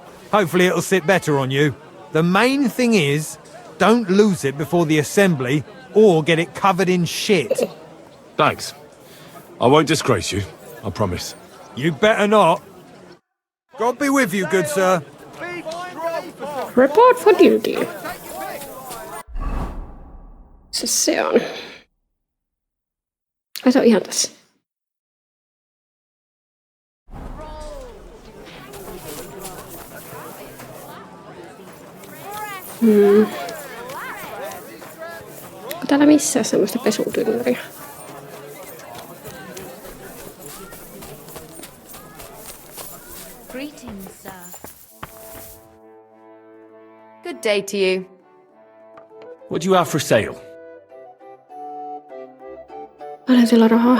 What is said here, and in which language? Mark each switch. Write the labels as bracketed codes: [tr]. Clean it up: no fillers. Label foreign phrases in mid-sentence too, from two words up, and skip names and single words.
[en] Hopefully it'll sit better on you. The main thing is, don't lose it before the assembly or get it covered in shit. Thanks. I won't disgrace you, I promise. You better not. God be with you, good sir. Report for duty. [fi] Se on. Ai se on ihan tässä. Onko täällä missään semmoista pesutynnyriä? [en] Greetings, sir. Good day to you. What do you have for sale? [fi] Paljon sillä rahaa?